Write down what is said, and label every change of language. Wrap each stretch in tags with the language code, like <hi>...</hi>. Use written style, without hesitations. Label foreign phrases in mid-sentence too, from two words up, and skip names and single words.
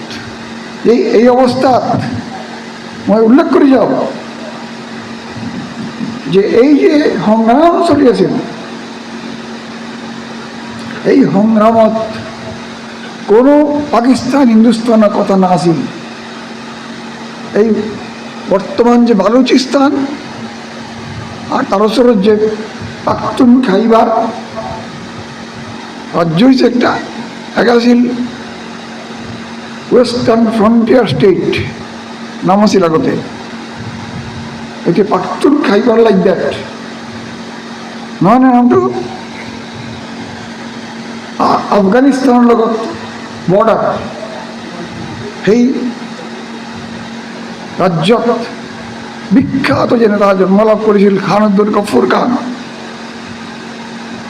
<as>এই অৱস্থাত মই উল্লেখ কৰি যাওঁ যে এই যে সংগ্ৰাম চলি আছিল, এই সংগ্ৰামত কোনো পাকিস্তান হিন্দুস্তানৰ কথা নাছিল।</as> <bn>এই বর্তমান যে বালুচিস্তান আর তার ওচৰত যে পাখতুন খাইবার রাজ্য হয়েছে একটা,</bn> <as>এক আছিল ওয়েস্টার্ন ফ্রন্টিয়ার স্টেট নাম আছিল আগতে, এতিয়া পাখতুন খাইবার</as> <en>like that</en> <as>নহয় নে নামটো? আফগানিস্তানৰ লগত বৰ্ডাৰ, সেই ৰাজ্যত বিখ্যাত যে নেতা জন্ম লাভ কৰিছিল খান আব্দুল গফুৰ খান,</as>